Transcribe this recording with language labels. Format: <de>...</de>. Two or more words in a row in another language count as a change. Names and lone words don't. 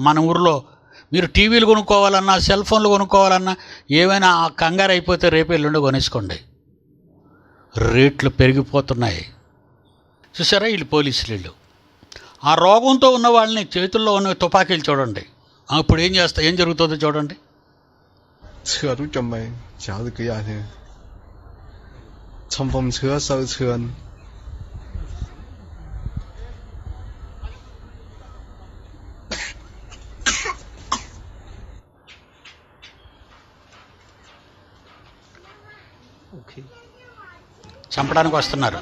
<te>మన ఊరిలో మీరు టీవీలు కొనుక్కోవాలన్నా,</te> <en>cell phones</en> <te>కొనుక్కోవాలన్నా, ఏమైనా కంగారు అయిపోతే రేపు ఎల్లుండి కొనేసుకోండి. రేట్లు పెరిగిపోతున్నాయి. చూసారా వీళ్ళు పోలీసులు, వీళ్ళు ఆ రోగంతో ఉన్న వాళ్ళని చేతుల్లో ఉన్న తుపాకీలు చూడండి. అప్పుడు ఏం జరుగుతుందో చూడండి.</te> <yue>车都準備找到幾廿條，衝鋒車、手槍。</yue> <te>చంపడానికి వస్తున్నారు.</te>